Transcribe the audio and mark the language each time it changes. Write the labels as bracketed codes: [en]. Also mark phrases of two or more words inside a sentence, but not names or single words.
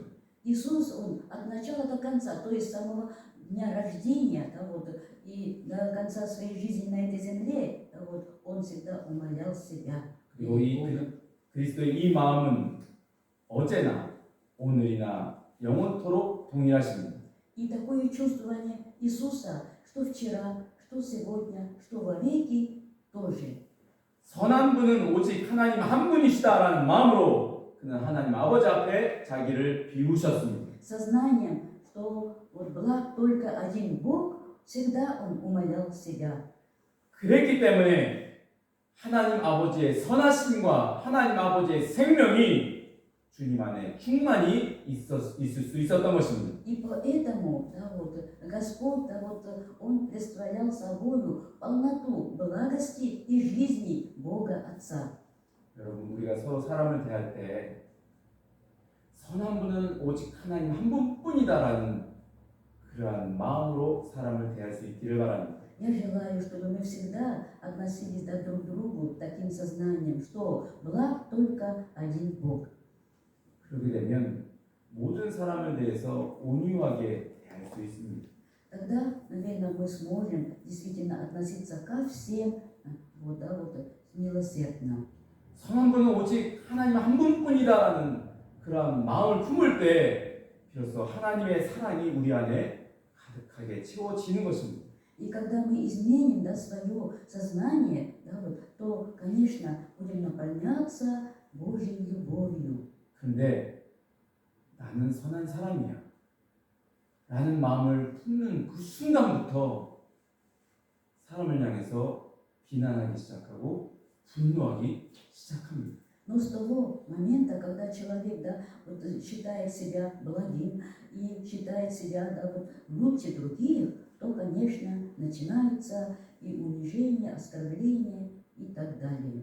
[ru] Иисус, Он от начала до конца, то есть с самого дня рождения, да, вот, и до конца своей жизни на этой земле, да, вот, Он всегда умолял себя. [ko] 그리고 이 그리스도의 이 마음은 어제나 오늘이나 영원토록 동일하십니다. [ru] И такое чувствование Иисуса, что вчера, что сегодня, что вовеки, тоже. [ko] 선한 분은 오직 하나님 한 분이시다라는 마음으로 그는 하나님 아버지 앞에 자기를 비우셨습니다. [ru] Сознанием, что вот благ только один Бог, всегда Он умолял себя. [ko] 그랬기 때문에 하나님 아버지의 선하심과 하나님 아버지의 생명이 주님 안에 충만히 있을 수 있었던 것입니다. [ru] И поэтому, да, вот, Господь, да, вот, Он представлял собою полноту благости и жизни Бога Отца. [ko] 여러분, 우리가 서로 사람을 대할 때 선한 분은 오직 하나님 한 분뿐이다라는 그러한 마음으로 사람을 대할 수 있기를 바랍니다. [ru] Я желаю, чтобы мы всегда относились друг к другу таким сознанием, что благ только один Бог. [ko] 그렇게 되면 모든 사람을 대해서 온유하게 대할 수 있습니다. [ru] Тогда, наверное, мы сможем действительно относиться ко всем вот, да, вот, милосердно. [ko] 선한 분은 오직 하나님 한 분뿐이다라는 그런 마음을 품을 때 비로소 하나님의 사랑이 우리 안에 가득하게 채워지는 것입니다. [ru] И когда мы изменим, да, свое сознание, да, вот, то, конечно, будем наполняться Божьей любовью. [ko] 그런데 나는 선한 사람이야 라는 마음을 품는 그 순간부터 사람을 향해서 비난하기 시작하고 분노하기 시작합니다. [ru] Но с того момента, когда человек, да, вот, считает себя благим и считает себя, да, вот, лучше других, то, конечно, начинается и унижение, оскорбление и так далее.